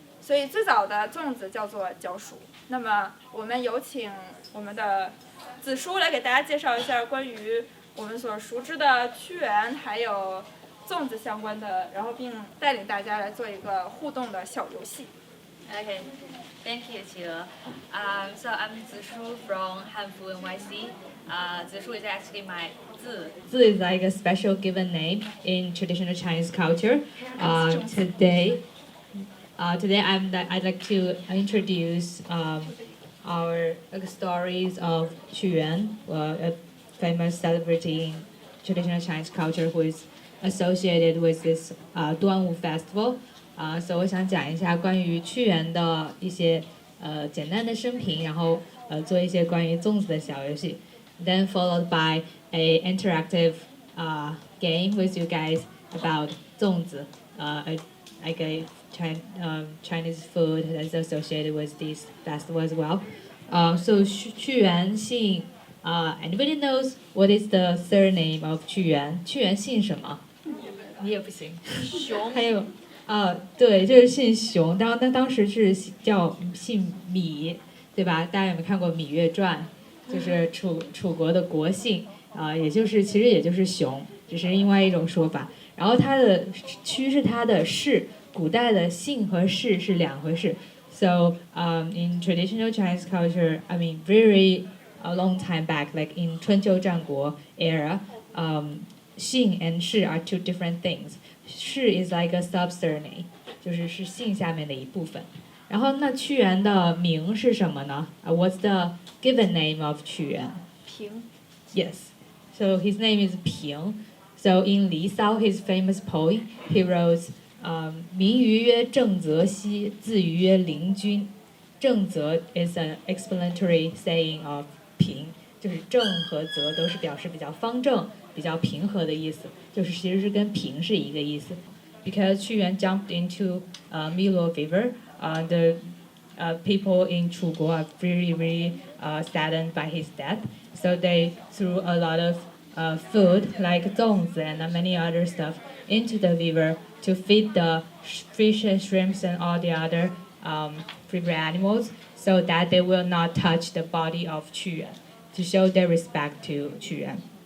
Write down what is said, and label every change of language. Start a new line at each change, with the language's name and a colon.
Chinese: 所以最早的粽子叫做角黍。那么我们有请我们的子叔来给大家介绍一下关于我们所熟知的屈原还有粽子相关的，然后并带领大家来做一个互动的小游戏。
English: Okay, thank you, Qi. So I'm Zishu from Hanfu NYC. Zishu is actually my Zi. Zi is like a special given name in traditional Chinese culture. Today I'd like to introduce our stories of Qu Yuan, a famous celebrity in traditional Chinese culture who is associated with this 端午 festival.
Chinese: So 我想讲一下关于屈原的一些简单的生平，然后做一些关于粽子的小游戏。
English: Then followed by a interactive game with you guys about 粽子, like a Chinese food that's associated with this festival as well. So
Chinese: 屈原姓
English: anybody knows what is the surname of 屈原？
Chinese: 屈原姓什么？你也不行。熊。还有。对，就是姓熊，当时是叫姓芈，对吧？大家有没有看过《芈月传》？就是楚国的国姓，其实也就是熊，只是另外一种说法。然后它的屈是它的氏，古代的姓和氏是两回事。
English: So in traditional Chinese culture, I mean very a long time back, like in 春秋战国 era, 姓 and 氏 are two different things. 氏 is like a sub-surname,
Chinese: 就是姓下面的一部分。然后那屈原的名是什么呢？
English: What's the given name of 屈原？
Chinese: 平。
English: Yes. So his name is 平。 So in 离骚 his famous poem, he wrote,
Chinese: 名于曰正则兮，字于曰灵均。正则
English: is an explanatory saying of
Chinese: 平，就是正和则都是表示比较方正、比较平和的意思，就是其实是跟平是一个意思。
English: Because 屈原 jumped into Milo River, the people in 楚国 are really saddened by his death. So they threw a lot of food like 粽子 and many other stuff into the river to feed the fish and shrimps and all the other river animals, so that they will not touch the body of 屈原, to show their respect to 屈原.